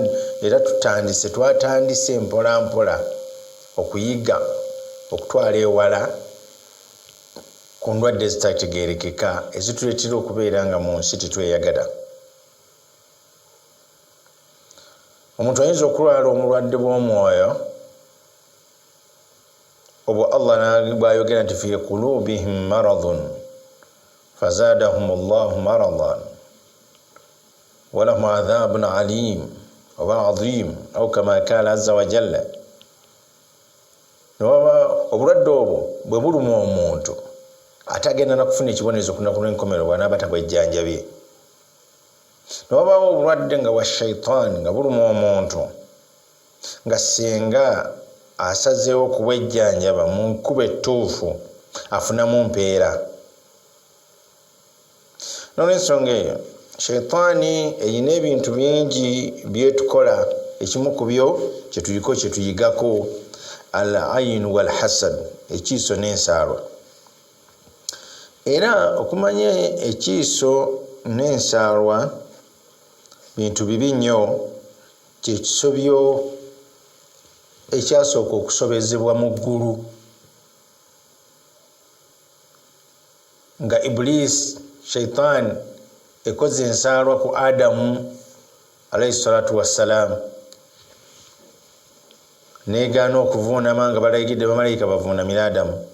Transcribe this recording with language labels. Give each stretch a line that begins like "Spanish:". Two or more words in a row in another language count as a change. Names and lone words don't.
Ganda: Era twatandise mpola mpola okuyiga okutwala ewala ku ndwadde ezitategeerekeka ezituleetera okubeera nga mu nsi tetweyagala. Omuntu ayinza okulwala omulwadde bw'omwoyo obwo Allah bw'ayogera nti
Arabic: في قلوبهم مرض فزادهم الله مرضا ولهم عذاب أليم
Ganda: oba
Arabic: عظيم أو كما قال عز وجل.
Ganda: Obulwadde obwo bwe buluma omuntu atagenda na kufuna ekibonerezo kunaku enkomero bw'anaaba tabwejjanjabye. Ne wabaawo obulwadde nga wa shaitaani nga buluma omuntu nga singa asazeewo okubwejjanjaba mu nkuba ettuufu afunamu mpeera. N'olw'ensonga eyo shaitaani eyina ebintu bingi byetukola, ekimu ku byo kyetuyigako
Arabic: العين والحسد,
Ganda: ekiiso n'ensaalwa. Era okumanya ekiiso n'ensaalwa bintu bibi nnyo, kyekisobyo ekyasooka okusobezebwa mu ggulu nga Iblis shaitaani ekoze ensaalwa ku Adamu
Arabic: عليه الصلاة والسلام,
Ganda: negaana okuvuunama nga balayigidde bamalayika bavuunamira Adamu.